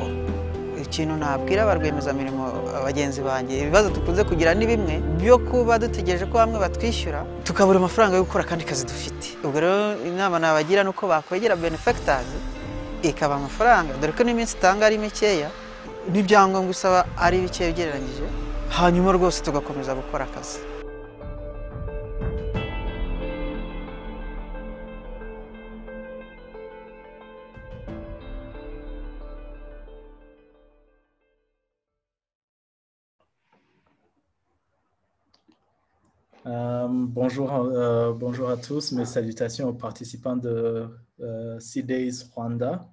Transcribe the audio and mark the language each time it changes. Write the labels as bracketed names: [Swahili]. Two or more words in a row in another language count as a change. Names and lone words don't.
[Kinyarwanda] Ikintu nabwira abarwemezamirimo abagenzi banjye, ibibazo dukunze kugira ni bimwe byo kuba dutegereje ko bamwe batwishyura tukabura amafaranga yo gukora kandi kazi dufite. Ubwo rero inama nabagira nuko bakwegera benefactors ikaba amafaranga, dore ko n'iminsi itanga ari mikeya n'ibyangombwa usaba ari bike ugereranyije, hanyuma rwose tugakomeza gukora akazi. [French] Bonjour à tous, mes salutations aux participants de C-Days Rwanda.